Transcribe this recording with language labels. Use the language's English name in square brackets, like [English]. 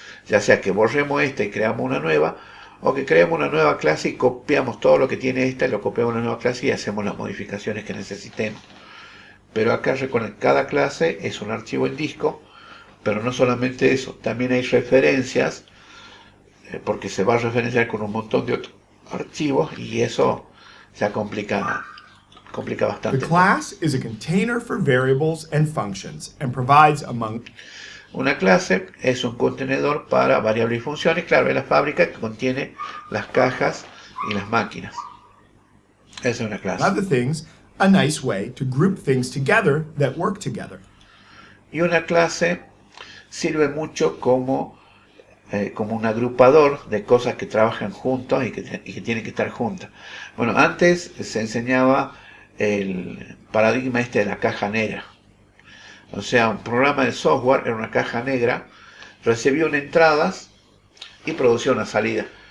[Spanish] Ya sea que borremos esta y creamos una nueva, o que creemos una nueva clase y copiamos todo lo que tiene esta y lo copiamos a una nueva clase y hacemos las modificaciones que necesitemos. Pero acá recuerden, cada clase es un archivo en disco, pero no solamente eso, también hay referencias, porque se va a referenciar con un montón de otros archivos y eso ya complica complica [English] The [Spanish] bastante. [English] class is a container for variables and functions and provides among [Spanish] Una clase es un contenedor para variables y funciones, claro, es la fábrica que contiene las cajas y las máquinas. Esa es una clase. [English] other things a nice way to group things together that work together. [Spanish] Y una clase sirve mucho como un agrupador de cosas que trabajan juntos y que tienen que estar juntas. Bueno, antes se enseñaba el paradigma este de la caja negra. O sea, un programa de software era una caja negra, recibía unas entradas y producía una salida.